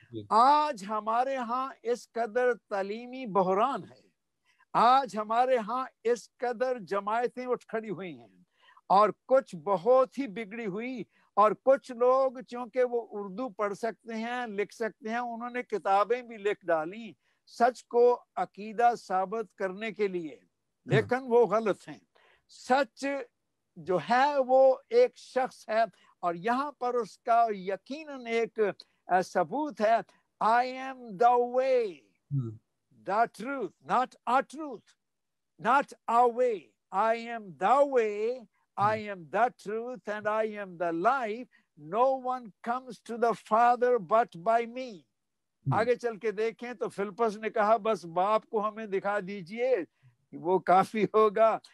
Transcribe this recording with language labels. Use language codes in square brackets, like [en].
[ur] آج ہمارے ہاں اس قدر تعلیمی بحران ہے، آج ہمارے ہاں اس قدر جماعتیں اٹھ کھڑی ہوئی ہیں، اور کچھ بہت ہی بگڑی ہوئی، اور کچھ لوگ چونکہ وہ اردو پڑھ سکتے ہیں، لکھ سکتے ہیں، انہوں نے کتابیں بھی لکھ ڈالی سچ کو عقیدہ ثابت کرنے کے لیے، لیکن وہ غلط ہیں. سچ جو ہے وہ ایک شخص ہے، اور یہاں پر اس کا یقیناً ایک ثبوت ہے. [en] I am the way, the truth, not our truth, not our way. I am the way, I am the truth, and I am the life. No one comes to the Father but by me. [ur] آگے چل کے دیکھیں تو flips نے کہا بس باپ کو ہمیں دکھا دیجئے وہ کافی ہوگا.